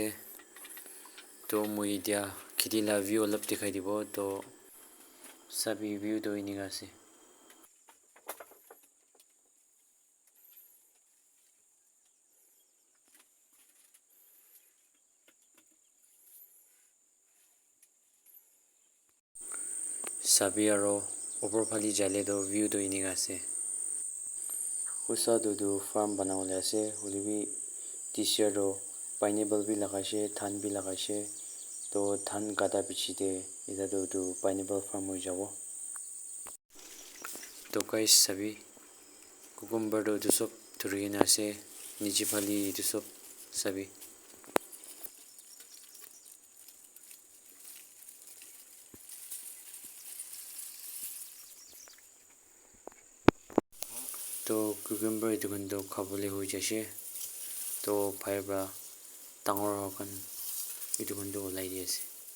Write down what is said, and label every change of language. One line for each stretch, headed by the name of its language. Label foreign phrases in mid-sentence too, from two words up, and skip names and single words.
Naga Pidgin: To moi dia kheti la view olap dikhai dibo to sabi view to iniga ase. Sabi aro upor phali jale to view to iniga ase. Usa do farm banawale ase hoilebi
English: this year
Naga Pidgin: do pineapple bi lagaishe dhan bi lagaishe to dhan kata piche de eta do pineapple farm hoi jabo. To guys sabi cucumber do sob thurigina ase niche phali etu sob sabi. To cucumber etu kan do khabole hoi jashe to bhai bra dangor hokan etu kan do olai di ase.